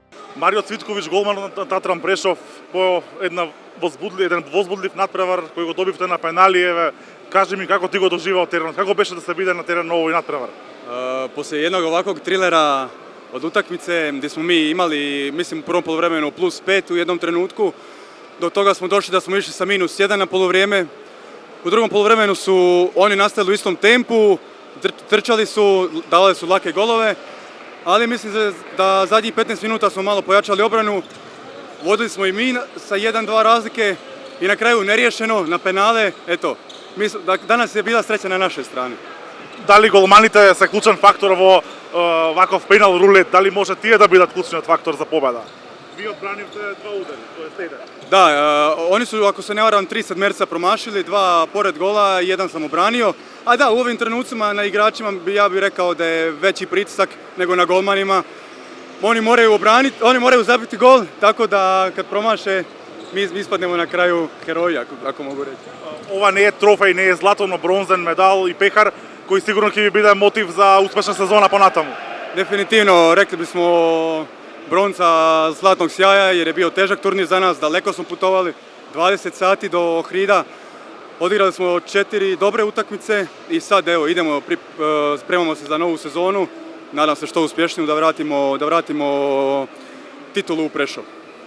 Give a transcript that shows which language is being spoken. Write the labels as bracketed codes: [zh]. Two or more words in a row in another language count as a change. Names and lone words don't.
[mk] Марио Цвиткович, голман на Татран Прешов, по еден возбудлив надпревар кој го добивте на пенали. Еве, кажи ми како ти го доживao теренот, како беше да се биде на терен на овој надпревар? [hr] Poslije jednog ovakvog trilera od utakmice gdje smo mi imali, mislim, u prvom poluvremenu +5 u jednom trenutku, do toga smo došli da smo išli sa -1 na poluvrijeme. U drugom poluvremenu su oni nastavili u istom tempu, trčali su, davali su lake golove, ali mislim da zadnjih 15 minuta smo malo pojačali obranu, vodili smo i mi sa 1-2 razlike i na kraju neriješeno na penale. Eto, danas je bila sreća na našoj strani. [mk] Дали голманите се клучен фактор во ваков пенал рулет? Дали може тие да бидат клучниот фактор за победа? Ви одбранивте 2 удари, тоа е 7. [hr] Da, oni su, ako se ne varam, 3 sedmerca promašili, 2 pored gola i 1 sam obranio. A da, u ovim trenucima na igračima ja bih rekao da je veći pritisak nego na golmanima. Oni moraju zabiti gol, tako da kad promaše mi ispadnemo na kraju heroji, ako mogu reći. [mk] Ова не е трофеј, не е злато, но бронзен медал и пехар, кој сигурно ќе ви биде мотив за успешна сезона понатаму. [hr] Definitivno, rekli bismo bronca zlatnog sjaja jer je bio težak turnir za nas, daleko smo putovali, 20 sati do Ohrida, odigrali smo 4 dobre utakmice i sad evo idemo, spremamo se za novu sezonu, nadam se što uspješniju da vratimo titulu u Prešov.